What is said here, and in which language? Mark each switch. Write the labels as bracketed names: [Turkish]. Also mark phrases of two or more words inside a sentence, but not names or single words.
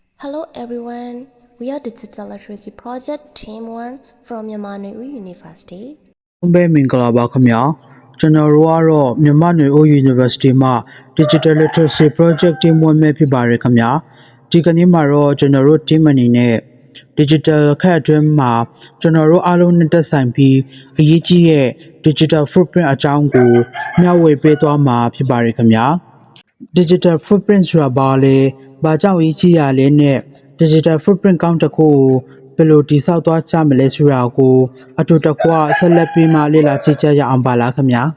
[English] Hello everyone, we are Digital Literacy Project Team 1 from Myanmar Nui University. [Burmese] ဘယ်မင်္ဂလာပါခင်ဗျာကျွန်တော်တို့ကတော့မြန်မာ့နယ်အိုး University မှာ Digital Literacy Project Team 1 ပဲဖြစ်ပါတယ်ခင်ဗျာဒီက နေ့မှာတော့ကျွန်တော်တို့ team အနေနဲ့ Digital ခက်အတွင်းမှာကျွန်တော်တို့အားလုံးနဲ့သက်ဆိုင်ပြီးအရေးကြီးတဲ့ [English] Digital Footprint [Burmese] အကြောင်းကိုမျှဝေပေးသွားမှာဖြစ်ပါတယ်ခင်ဗျာ [English] Digital Footprint [Burmese] ဆိုတာဘာလဲဘာကြောင့်အရေးကြီးရလဲနဲ့ [English] Digital Footprint [Burmese] ကောင်းတစ်ခုကိုဘယ်လိုတည်ဆောက်သွားကြမလဲဆိုတာကိုအတူတကွဆက်လက်ပြီးမှလေ့လာကြည့်ကြရအောင်ပါလားခင်ဗျာ